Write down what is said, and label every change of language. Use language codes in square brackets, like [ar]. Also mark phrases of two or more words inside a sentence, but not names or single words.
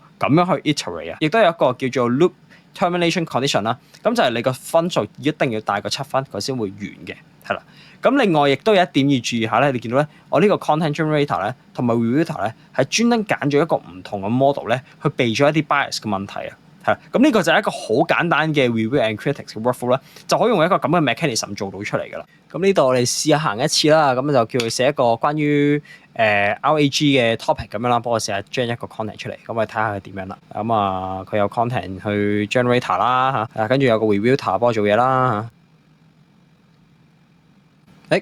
[yue] 咁樣去 iterate 啊，亦都有一個叫做 [en] loop termination condition [yue] 啦。咁就係你個分數一定要大過7分，佢先會完嘅，係啦。咁另外亦都有一點要注意下咧，你見到咧，我呢個 [en] content generator [yue] 咧同埋 reviewer 咧係專登揀咗一個唔同嘅 model 咧，去避咗一啲 bias 嘅問題啊。係，咁呢個就係一個好簡單嘅 [en] review and critics [yue] 嘅 workflow 咧，就可以用一個咁嘅 mechanism 做到出嚟㗎啦。咁呢度我哋試下行一次啦，咁就叫佢寫一個關於RAG 嘅 topic 咁樣啦，幫我試下 generate 一個 content 出嚟，咁我哋睇下佢點樣啦。咁啊，佢有 content 去 generator 啦嚇，跟住有個 reviewer 幫我做嘢啦嚇。